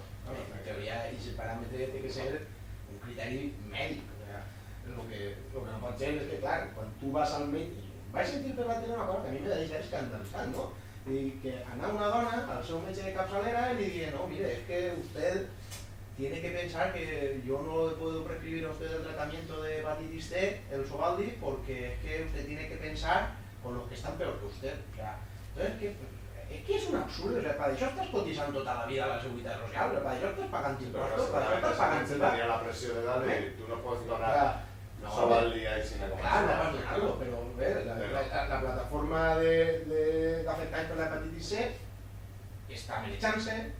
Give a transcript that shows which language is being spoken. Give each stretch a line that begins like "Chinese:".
Catalan: En teoria, aquest paràmetre té que ser un criteri mèdic. El que no pot ser és que, clar, quan tu vas al metge... Vaig sentir per l'altre una cosa que a mi m'ha deixat escandalitzant, no? I que anava una dona al seu metge de capçalera i li digué, no,
Spanish: mire,
Catalan: és que usted
Spanish: tiene que pensar que yo no le puedo prescribir a usted el tratamiento de hepatitis C, el Sovaldi, porque es que usted tiene que pensar con los que están peor que usted. O sea, entonces, es que
Catalan: és un absurd, o sigui, per això estàs cotitzant tota la vida a la Seguretat Social, per això estàs pagant impostos, per això estàs pagant IVA. Tenia la pressió de dalt i tu no pots donar No, Sovaldi a Xina com clar, no vas donar-lo, però bé, la plataforma d'afectats per l'hepatitis C està manejant-se.